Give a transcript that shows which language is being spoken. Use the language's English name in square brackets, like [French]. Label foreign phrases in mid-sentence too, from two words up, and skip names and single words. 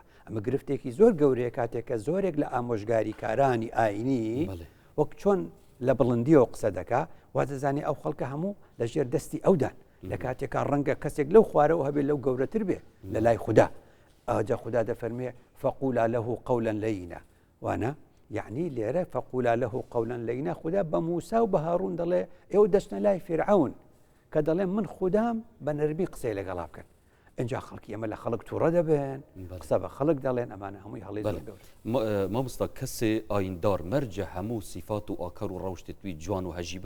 [Central Kurdish] ئەمە گرفتێکی زۆر گەورەیە کاتێکە زۆرێک لە ئامۆژگاری کارانی ئاینی وەک چۆن لە بڵندیەوە قسە دەکا وا دەزانێ ئەو خەڵکە هەموو لە ژێر دەستی ئەودان لە کاتێکا ڕەنگە کەسێک لەو خوارەوە هەبێت لەو گەورەتر بێ لە لای خوددا. ئاجا خوددا دەفەرمێ [Arabic] فقولا له قولا لينا [Central Kurdish] وانە یعنی لێرە [Arabic] فقولا له قولا لينا [Central Kurdish] خوددا بە موسا و بە هاڕون دەڵێ ئێوە دەچنە لای فیرعون کە دەڵێ من خوددام بە نەرمی قسەی لەگەڵا بکەن. اینجا خەڵکی ئەمە لە خەڵک تووڕە دەبێن قسە بە خەڵک دەڵێن ئەمانە هەمووی هەڵی مامۆستا کەسێ ئایندار مەرجە هەموو سیفات و ئاکار و ڕەوشتی توی جوان و هەژیبن.